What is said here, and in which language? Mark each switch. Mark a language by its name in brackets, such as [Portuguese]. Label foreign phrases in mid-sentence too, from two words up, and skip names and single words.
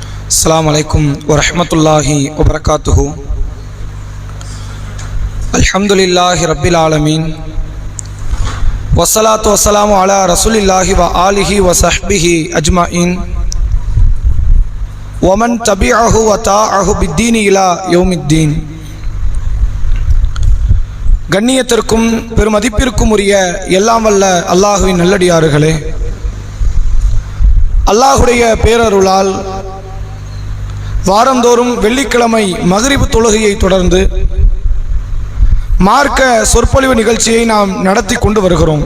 [Arabic] السلام عليكم ورحمة الله وبركاته الحمد لله رب العالمين والصلاة والسلام على رسول الله وآله وصحبه أجمعين ومن تبعه وأطاعه بالدين إلى يوم الدين. [Tamil] கண்ணியத்திற்கும் பெருமதிப்பிற்கும் உரிய எல்லாம் வல்ல அல்லாஹுவின் நல்லடியார்களே, அல்லாஹுடைய பேரருளால் வாரந்தோறும் வெள்ளிக்கிழமை மக்ரிப் தொழுகையை தொடர்ந்து மார்க்க சொற்பொழிவு நிகழ்ச்சியை நாம் நடத்தி கொண்டு வருகிறோம்.